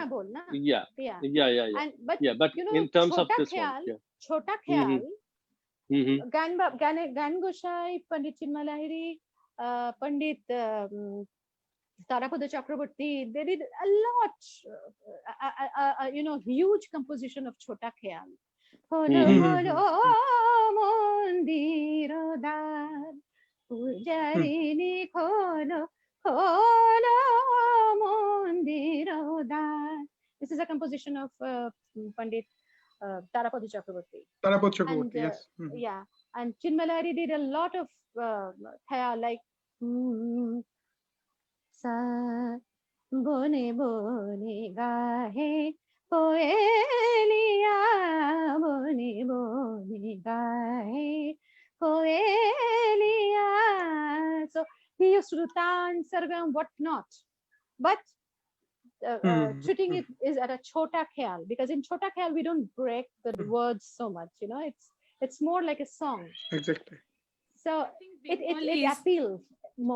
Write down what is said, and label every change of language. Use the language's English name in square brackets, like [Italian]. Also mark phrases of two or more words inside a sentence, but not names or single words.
[English] Yeah. But in terms of this one, Chota Kheyal, Gan Goshai, Pandit Chinmalahiri, Pandit Tarapada Chakraborty, they did a lot, huge composition of Chota Kheyal. [Bangla] পূজারিণী খোলো খোলো মন্দিরদ্বার. [English] This is a composition of Pandit Tarapada Chakraborty. Tarapada Chakraborty, yes. Yeah, and Chinmalahiri did a lot of Kheyal, like [Hindi] स बने बने गाहे कोयलिया बने बने गाहे कोयलिया. [English] So he used to do tan, sargam, whatnot, but shooting it is at a Chota Kheyal, because in Chota Kheyal we don't break the words so much. It's more like a song. Exactly. So it appeals more.